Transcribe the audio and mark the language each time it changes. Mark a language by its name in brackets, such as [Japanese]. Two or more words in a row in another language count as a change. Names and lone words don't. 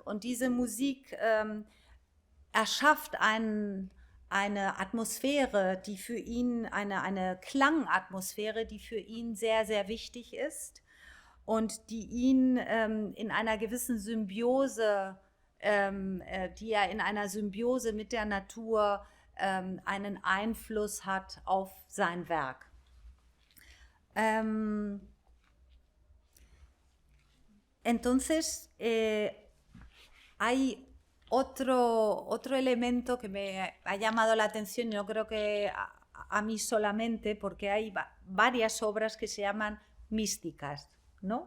[German] Und diese Musik erschafft eine Atmosphäre, die für ihn, eine Klangatmosphäre, die für ihn sehr, sehr wichtig ist und die ihn in einer gewissen Symbiose, die er in einer Symbiose mit der Natur einen Einfluss hat auf sein Werk. [Spanish] Entonces, hay otro elemento que me ha llamado la atención, no creo que a mí solamente, porque hay varias obras que se llaman místicas, ¿no?